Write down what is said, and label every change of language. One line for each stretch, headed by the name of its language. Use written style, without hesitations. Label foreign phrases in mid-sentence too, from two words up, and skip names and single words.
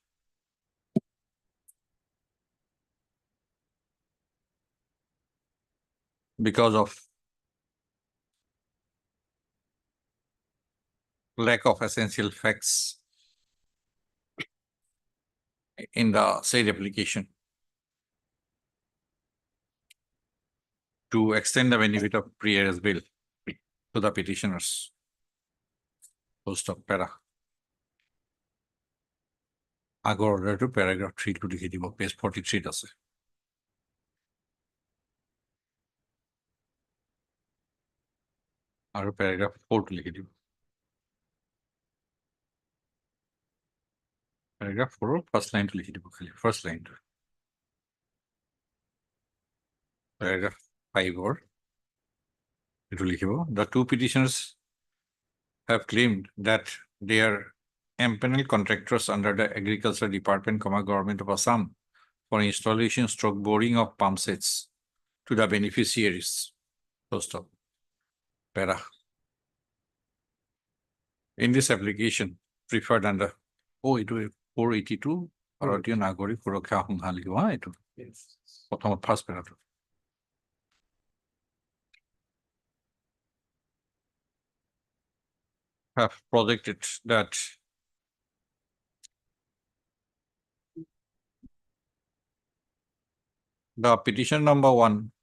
English: Because of lack of essential facts in the said application to extend the benefit of pre-arrest bail to the petitioners. Full stop, para.
Assamese: আগৰ অৰ্ডাৰটো paragraph 3 টো লিখি দিব, page 43 আছে। আৰু paragraph 4 টো লিখি দিব।
English: Paragraph 4 first line
Assamese: টো লিখি দিব খালি,
English: first line টো। Paragraph 5 or the two petitioners have claimed that they are empaneled contractors under the Agriculture Department, Government of Assam for installation stroke boring of pump sets to the beneficiaries. Full stop. Para. In this application, preferred under 482 Bharatiya Nagarik Suraksha
Assamese: সংঘালী এইটো
English: Yes. প্ৰথমত first para have projected that the petition number 1